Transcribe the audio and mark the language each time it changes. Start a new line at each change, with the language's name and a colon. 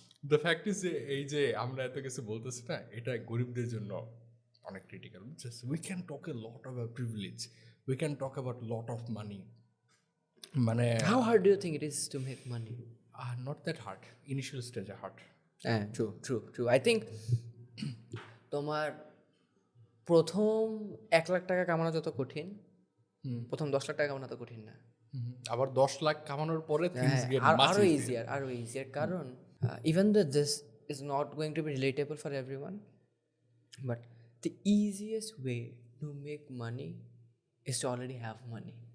English: the fact is
Bangla: এই যে আমরা এত কিছু বলতেছি না, এটা গরিবদের জন্য অনেক critical.
English: we can talk a lot of privilege, we can talk about lot of money,
Bangla: মানে
English: How hard do you think it is to make money? Not that hard, initial স্টেজে hard.
Bangla: হ্যাঁ, ট্রু। আই থিঙ্ক তোমার প্রথম 1 লাখ টাকা কামানো যত কঠিন, প্রথম 10 লাখ টাকা কামানো তো কঠিন না। আবার 10 লাখ কামানোর পরে
English: things get much
Bangla: আরো
English: easier. Easier কারণ even though this is not going to be relatable for everyone, but the easiest way to make money is to already have money.